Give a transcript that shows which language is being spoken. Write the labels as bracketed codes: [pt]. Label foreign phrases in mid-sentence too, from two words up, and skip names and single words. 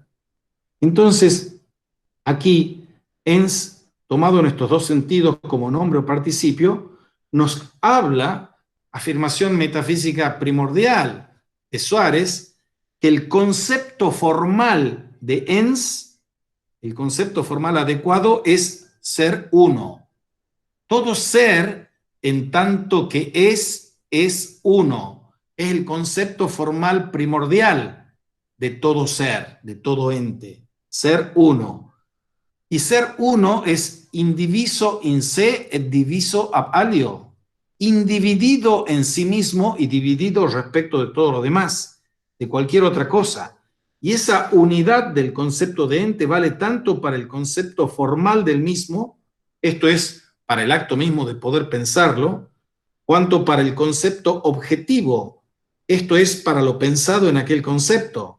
[es] Entonces, aquí, ens, tomado en estos dos sentidos como nombre o participio, nos habla, afirmación metafísica primordial de Suárez, que el concepto formal de ens, el concepto formal adecuado es ser uno. Todo ser, en tanto que es uno. Es el concepto formal primordial de todo ser, de todo ente. Ser uno. Y ser uno es [la] indiviso in se et diviso ab alio, [es] individido en sí mismo y dividido respecto de todo lo demás, de cualquier otra cosa. Y esa unidad del concepto de ente vale tanto para el concepto formal del mismo, esto es, para el acto mismo de poder pensarlo, cuanto para el concepto objetivo, esto es, para lo pensado en aquel concepto.